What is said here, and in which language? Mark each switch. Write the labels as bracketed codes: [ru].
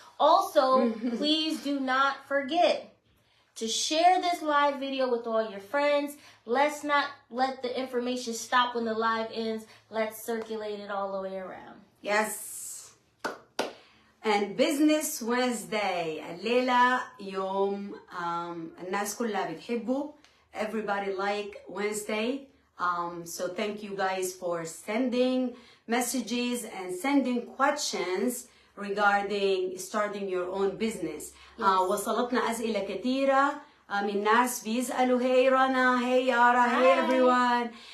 [en] Also, please do not forget to share this live video with all your friends. Let's not let the information stop when the live ends. Let's circulate it all the way around. Yes. And Business Wednesday. [ar] الليلة يوم الناس كلها بتحبه. [en] Everybody like Wednesday. So thank you guys for sending messages and sending questions regarding starting your own business. [ar] وصلتنا أسئلة كثيرة من ناس بيسألوا [en] hey Rana, hey Yara, hey everyone.